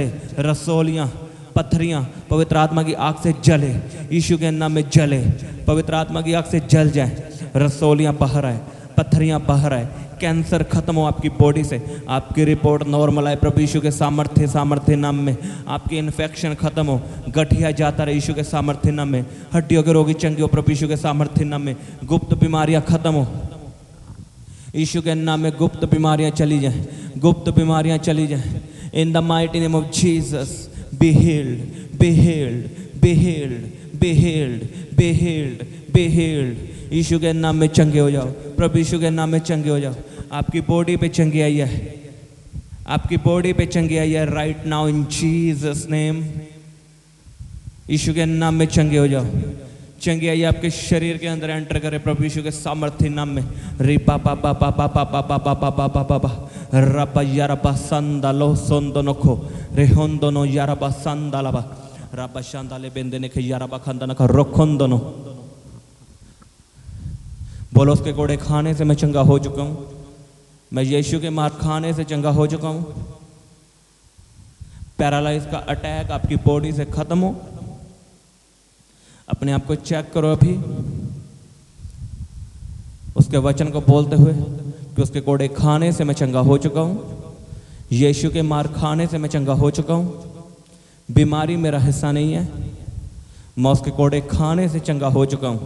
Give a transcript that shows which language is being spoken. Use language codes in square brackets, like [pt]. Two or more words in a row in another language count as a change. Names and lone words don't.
[hi] रसोलियां पत्थरियां पवित्र आत्मा की आग से जले, यीशु के नाम में जले, पवित्र आत्मा की आग से जल जाए, रसोलियां बाहर आए, पत्थरियां बाहर आए, कैंसर खत्म हो आपकी बॉडी से, आपकी [en] report normal [hi] आए प्रभु यीशु के सामर्थ्य नाम में, आपकी इन्फेक्शन खत्म हो, गठिया जाता रहे यीशु के सामर्थ्य नाम में, हड्डियों के रोगी चंगे हो प्रभु यीशु के सामर्थ्य नाम में, गुप्त बीमारियां खत्म हो यीशु के नाम में, गुप्त बीमारियां चली जाएं, गुप्त बीमारियां चली जाएं। [en] in the mighty name of Jesus be healed, be healed, be healed, be healed, be healed, be healed. [hi] यीशु के नाम में चंगे हो जाओ, प्रभु यीशु के नाम में चंगे हो जाओ। आपकी बॉडी पे चंगी आई है, आपकी बॉडी पे चंगी आई है [en] right now in Jesus name. [hi] यीशु के नाम में चंगे हो जाओ, चंगी आई आपके शरीर के अंदर एंटर करे प्रभु यीशु के सामर्थ्य नाम में। री पापा पापा पापा पापा पापा पापा पापा रबा यारबा संदालो सोंदोनोको रे होंदोनो यारबा संदालाबा रबा शांदाले बेंदेने के यारबा खंदना का रोखोंदोनो। बोलो उसके कोड़े खाने से मैं चंगा हो चुका हूँ, मैं यीशु के मार खाने से चंगा हो चुका हूँ। पैरालाइज का अटैक आपकी बॉडी से खत्म हो। अपने आप को चेक करो अभी, उसके वचन को बोलते हुए कि उसके कोड़े खाने से मैं चंगा हो चुका हूँ, यीशु के मार खाने से मैं चंगा हो चुका हूँ, बीमारी मेरा हिस्सा नहीं है, मैं उसके कोड़े खाने से चंगा हो चुका हूँ।